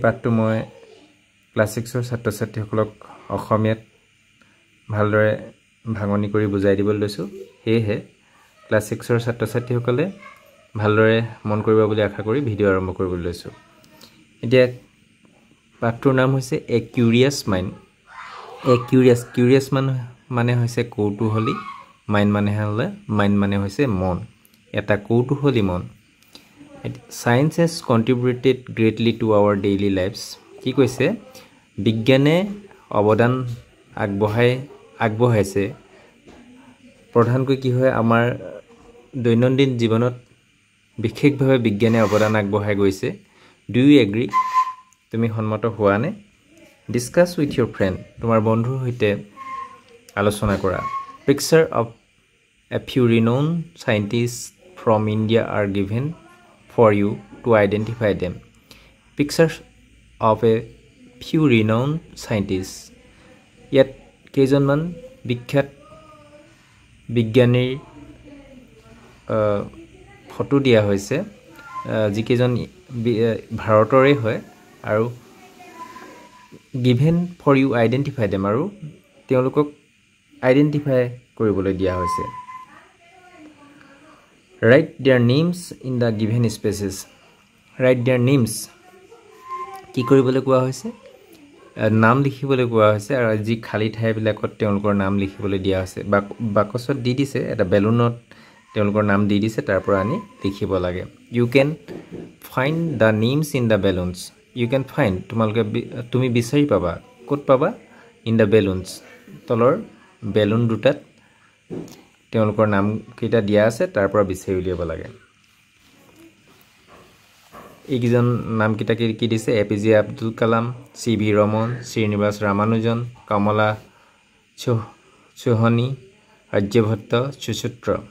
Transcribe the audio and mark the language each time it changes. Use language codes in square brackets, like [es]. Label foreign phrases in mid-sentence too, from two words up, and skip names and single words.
[as] পাঠটো মই ক্লাছ 6 ৰ ছাত্ৰ ছাত্ৰীসকলক অসমীয়াত ভালদৰে ভাঙনি কৰি বুজাই দিবলৈ লৈছো হেহে ক্লাছ 6 ৰ ছাত্ৰ ছাত্ৰীসকলে ভালদৰে মন কৰিব বুলি আশা কৰি ভিডিও আৰম্ভ কৰিবলৈ লৈছো এতিয়া পাঠটোৰ নাম হৈছে [en] a curious mind a curious [as] মানে হৈছে কৌতূহলী মাইন্ড মানে হৈছে মন এটা কৌতূহলী মন [en] Science has contributed greatly to our daily lives [as] কি কৈছে বিজ্ঞানে অৱদান আগবঢ়াইছে প্ৰধানকৈ কি হয় আমাৰ দৈনন্দিন জীৱনত বিশেষভাৱে বিজ্ঞানে অৱদান আগবঢ়াই গৈছে [en] do you agree [as] তুমি সন্মত হোৱা নে [en] discuss with your friend [as] তোমাৰ বন্ধুৰ সৈতে আলোচনা কৰা [en] picture of a few renowned scientists from India are given for you to identify them pictures of a few renowned scientists yet [as] কেইজনমান বিখ্যাত বিজ্ঞানীৰ ফটো দিয়া হৈছে যিকেজন ভাৰতৰে হয় আৰু [en] given for you identify them [as] আৰু তেওঁলোকক আইডেন্টিফাই কৰিবলৈ দিয়া হৈছে [en] write their names in the given spaces write their names [as] কি কৰিবলৈ কোৱা হৈছে নাম লিখিবলৈ কোৱা হৈছে আৰু যি খালি ঠাই বিলাকত তেওঁলোকৰ নাম লিখিবলৈ দিয়া হৈছে বাকচত দি দিছে এটা বেলুনত তেওঁলোকৰ নাম দি দিছে তাৰ পৰা আনি লিখিব লাগে [en] you can find the names in the balloons you can find [as] তুমি বিচাৰি পাবা ক'ত পাবা [en] in the balloons [as] তলৰ বেলুন দুটাত তেওঁলোকৰ নাম কেইটা দিয়া আছে তাৰ পৰা বিচাৰি উলিয়াব লাগে এইজন নাম কেইটা কি দিছে এপিজে আব্দুল কালাম সিভি ৰমন শ্ৰীনিবাস ৰামানুজন কমলা চৌহানী আৰ্যভট্ট সুসূত্ৰ